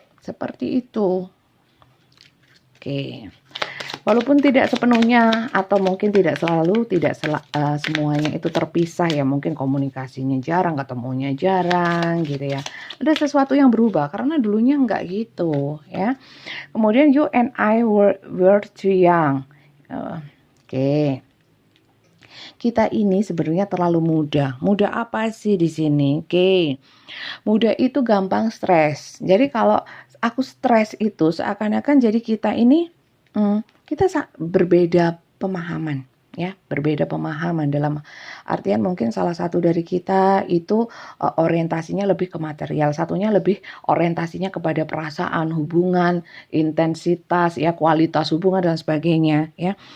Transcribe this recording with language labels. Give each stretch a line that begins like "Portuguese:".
Indonesian: Seperti itu. Oke. Walaupun tidak sepenuhnya atau mungkin tidak semuanya itu terpisah ya, mungkin komunikasinya jarang, ketemunya jarang gitu ya. Ada sesuatu yang berubah karena dulunya enggak gitu, ya. Kemudian
English: you and I were too young.
Indonesian: Oke. Kita ini sebenarnya terlalu muda. Muda apa sih di sini? Oke. Muda itu gampang stres. Jadi kalau aku stres itu seakan-akan jadi kita ini kita berbeda pemahaman, ya, berbeda pemahaman dalam artian mungkin salah satu dari kita itu orientasinya lebih ke material, satunya lebih orientasinya kepada perasaan, hubungan, intensitas, ya, kualitas hubungan dan sebagainya, ya.